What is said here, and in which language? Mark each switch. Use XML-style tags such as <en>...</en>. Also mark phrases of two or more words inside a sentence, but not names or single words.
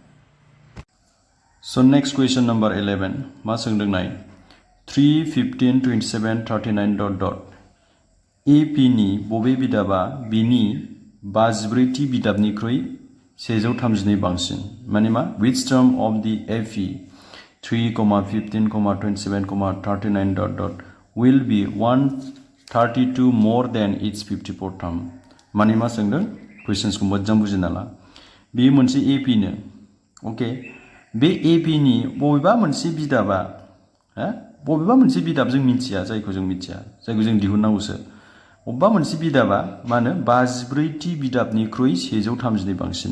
<brx>स'</brx> <en>next question number</en> <brx>11 मा सोंदों नाय 3 15 27 39</brx> <en>dot dot</en> <brx>AP नि बबे बिदाबा बिनि 54थि बिदाबनिख्रुइ 132 बांसिन माने मा</brx> <en>which term of the AP 3, 15, 27, 39 dot dot will be 132 more than its 54th term</en> <brx>माने मा सोंदों कुइसन्सखौ मोजां बुजिना ला बे मोनसे AP नो अके बे AP नि बबेबा मोनसे बिदाबा बबेबा मोनसे बिदाब जों मिथिया जायखौ जों दिहुननांगौसो बबेबा मोनसे बिदाबा मा होनो 54थि बिदाबनिख्रुइ 132 बांसिन</brx>